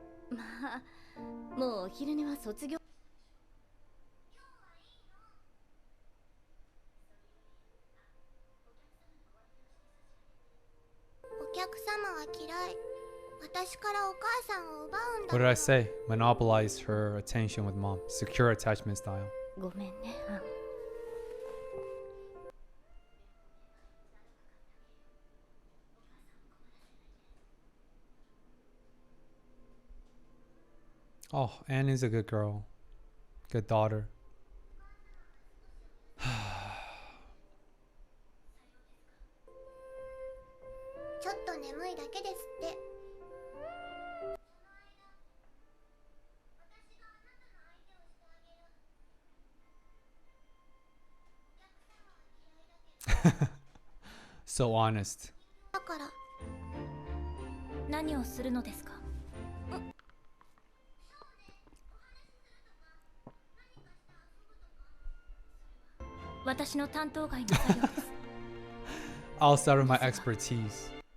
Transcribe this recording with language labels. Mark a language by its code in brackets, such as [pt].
[ja] まあ、もうお昼寝は卒業。お客様は嫌い。私からお母さんを奪うんだ。 [en] What did I say? Monopolize her attention with mom. Secure attachment style. [ja] ごめんね、アン。 [en] Oh, Anne is a good girl. Good daughter. [ja] ちょっと眠いだけですって。 [en] So honest. [ja] だから。何をするのですか？私の担当外の作業です。 [en] Outside of my expertise.